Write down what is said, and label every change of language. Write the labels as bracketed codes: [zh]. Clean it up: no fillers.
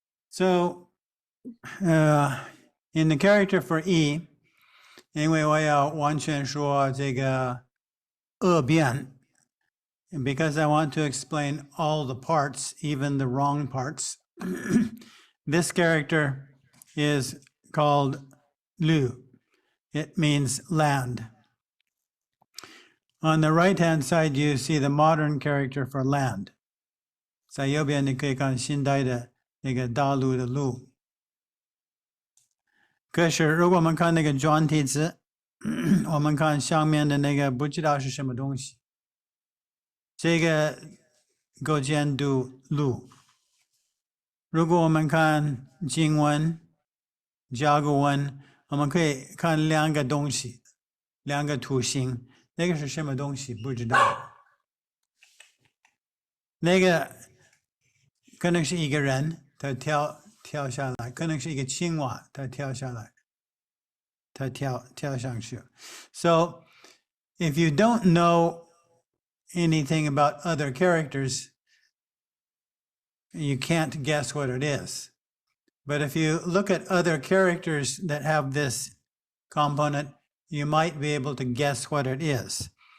[en] So, in the character for E, [zh] 因为我要完全说这个恶变, [en] because I want to explain all the parts, even the wrong parts, this character is called Lu. It means land. On the right-hand side, you see the modern character for land. [zh] 在右边你可以看现代的那个大陆的陆。可是如果我们看那个繁体字，我们看上面的那个不知道是什么东西。这个构建读陆。如果我们看经文、甲骨文，我们可以看两个东西，两个图形。那个是什么东西？不知道。那个可能是一个人，他跳下来；可能是一个青蛙，他跳下来，他跳上去。 [en] So, if you don't know anything about other characters, you can't guess what it is. But if you look at other characters that have this component, you might be able to guess what it is.